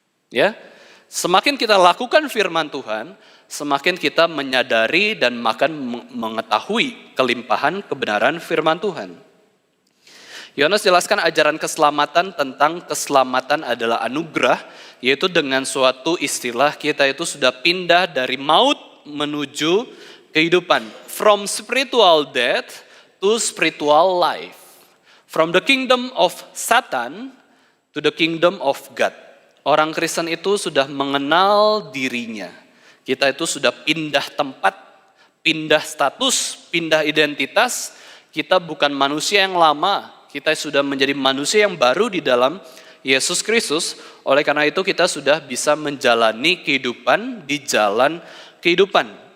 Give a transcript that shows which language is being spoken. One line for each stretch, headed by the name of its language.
Indonesian: Ya, semakin kita lakukan firman Tuhan, semakin kita menyadari dan makan mengetahui kelimpahan kebenaran firman Tuhan. Yohanes jelaskan ajaran keselamatan tentang keselamatan adalah anugerah, yaitu dengan suatu istilah kita itu sudah pindah dari maut menuju kehidupan.
English: From spiritual death to spiritual life. From the kingdom of Satan to the kingdom of God.
Indonesian: Orang Kristen itu sudah mengenal dirinya. Kita itu sudah pindah tempat, pindah status, pindah identitas. Kita bukan manusia yang lama, kita sudah menjadi manusia yang baru di dalam Yesus Kristus. Oleh karena itu kita sudah bisa menjalani kehidupan di jalan kehidupan.